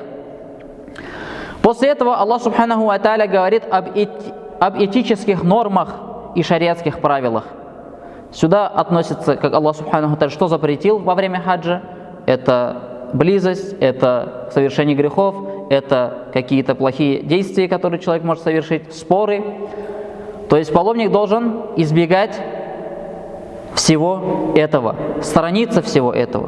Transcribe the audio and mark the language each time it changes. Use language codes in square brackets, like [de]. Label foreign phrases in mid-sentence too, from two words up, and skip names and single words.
[ru] После этого Аллах [ar] سبحانه وتعالى [ru] говорит об этических нормах и шариатских правилах. Сюда относится, как Аллах [ar] سبحانه وتعالى [ru] что запретил во время хаджа, это близость, это совершение грехов, это какие-то плохие действия, которые человек может совершить, споры. То есть паломник должен избегать всего этого, сторониться всего этого.